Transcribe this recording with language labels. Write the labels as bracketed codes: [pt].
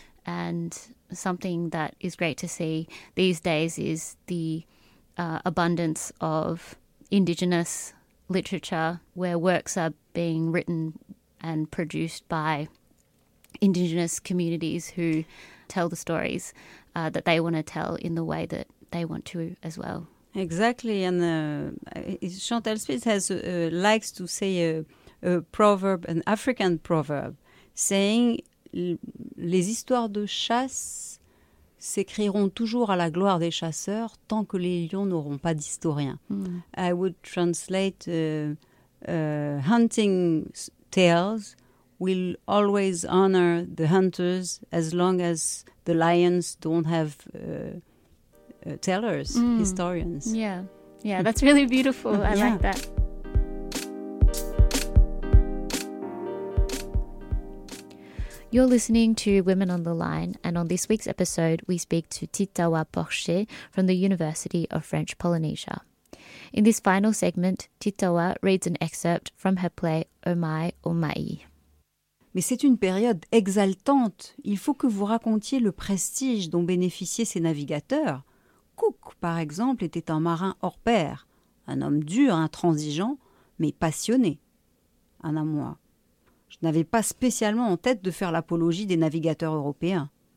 [en] And something that is great to see these days is the abundance of Indigenous literature, where works are being written and produced by Indigenous communities who tell the stories that they want to tell in the way that they want to as well. Exactly. And Chantal Spitz has likes to say a proverb, an African proverb, saying, [fr] les histoires de chasse s'écriront toujours à la gloire des chasseurs tant que les lions n'auront pas d'historien. Mm. [en] I would translate hunting tales will always honor the hunters as long as the lions don't have tellers, historians. Yeah, that's really beautiful. I like that. You're listening to Women on the Line, and on this week's episode, we speak to Titawa Porcher from the University of French Polynesia. In this final segment, Titawa reads an excerpt from her play Omai Omai. [fr] Mais c'est une période exaltante. Il faut que vous racontiez le prestige dont bénéficiaient ces navigateurs. Cook, par exemple, était un marin hors pair, un homme dur, intransigeant, mais passionné. Anna, moi, je n'avais pas spécialement en tête de faire l'apologie des navigateurs européens.